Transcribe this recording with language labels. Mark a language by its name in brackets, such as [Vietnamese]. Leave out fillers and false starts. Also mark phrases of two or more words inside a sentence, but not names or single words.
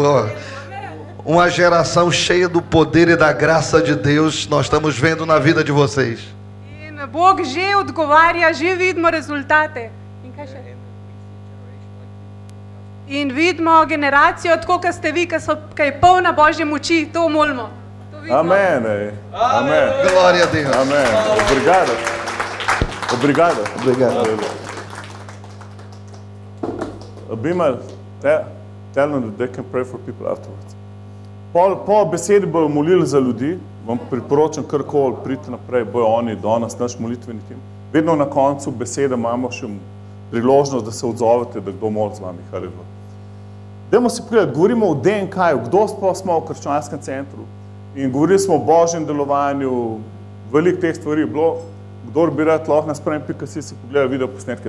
[Portuguese] Ó. Uma geração cheia do poder e da graça de Deus, nós estamos vendo na vida de vocês. [Slovenian] In Bog že odgovarja, že vidimo rezultate. In kaj še? In vidimo generacijo, tako kot ste vi, ki je polna Božje moči, to molimo. Amen. Amen. [Portuguese] Glória a Deus. Amen. Obrigado. Obrigado. Obrigado. [English] Bimal, tell them that they can pray for people afterwards. [Slovenian] Po besedi bojo molili za ljudi, vam priporočam karkoli, pridite naprej, bojo oni danes naš molitveni tim. Vedno na koncu besede imamo še priložnost, da se odzovete, da kdo moli z vami. Haleluja. Dajmo si pogledati, govorimo o DNK-ju, kdo smo v krščanskem centru in govorili smo o božjem delovanju, veliko teh stvari je bilo, kdor bi rad lahko na spremem.si si pogleda video posnetke.